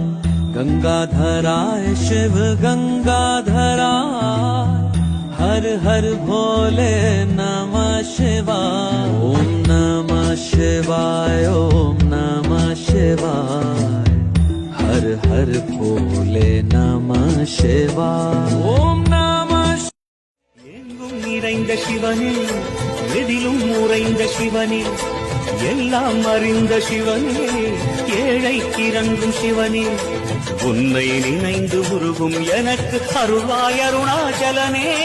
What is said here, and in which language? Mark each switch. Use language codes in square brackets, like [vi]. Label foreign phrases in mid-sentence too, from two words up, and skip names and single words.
[hi] गंगाधराय शिव गंगाधराय हर हर भोले नमः शिवाय। ओम नमः शिवाय ओम नमः शिवाय हर हर भोले नमः शिवाय। ओम [ta] நிறைந்த சிவனே, எதிலும் உறைந்த சிவனே, எல்லாம் அறிந்த சிவனே, ஏழை இறங்கும் சிவனே, உன்னை நினைந்து உருகும் எனக்கு அருள்வாய் அருணாச்சலனே।